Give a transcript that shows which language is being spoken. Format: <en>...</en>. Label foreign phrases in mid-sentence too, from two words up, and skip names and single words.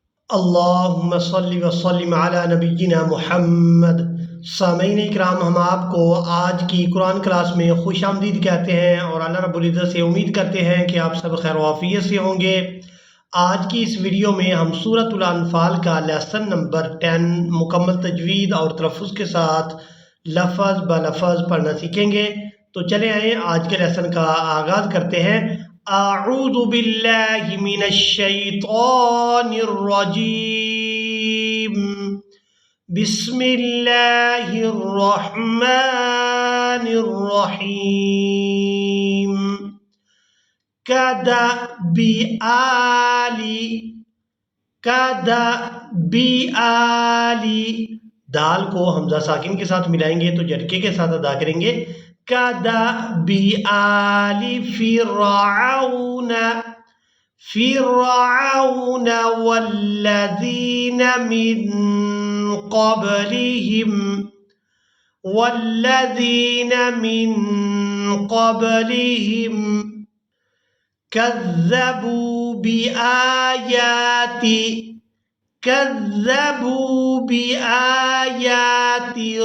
<ar>اللهم صل وسلم على نبينا محمد.</ar> <ur>سامعین اکرام، ہم آپ کو آج کی قرآن کلاس میں خوش آمدید کہتے ہیں اور</ur> <ar>الله رب العزة</ar> <ur>سے امید کرتے ہیں کہ آپ سب خیر و عافیت سے ہوں گے. آج کی اس ویڈیو میں ہم سورۃ الانفال کا لیسن نمبر 10 مکمل تجوید اور تلفظ کے ساتھ لفظ بہ لفظ پڑھنا سیکھیں گے. تو چلے آئے آج کے لیسن کا آغاز کرتے ہیں.</ur> <ar>أعوذ بالله من الشيطان الرجيم. بسم الله الرحمن الرحيم. كدأب آل,</ar> <ur>دال کو ہمزہ ساکن کے ساتھ ملائیں گے تو جھٹکے کے ساتھ ادا کریں گے.</ur> <ar>كدأب آل فرعون والذين من قبلهم كذبوا بآيات</ar>